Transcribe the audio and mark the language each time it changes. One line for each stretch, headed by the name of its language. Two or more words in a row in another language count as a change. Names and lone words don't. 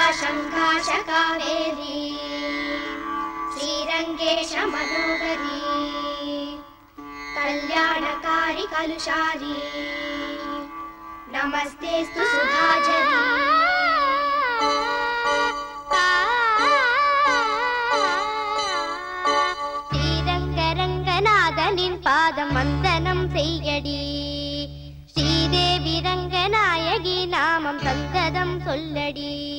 Sanskrit: संघाष कावेरी श्रीरंगेश मनोहरी कल्याणकारी कलुषारी नमस्तेस्तु सुधाजरी
Tamil: ஸ்ரீரங்கரங்கநாதனின் பாதம் வந்தனம் செய்யடி ஸ்ரீதேவி ரங்கநாயகி நாமம் சந்ததம் சொல்லடி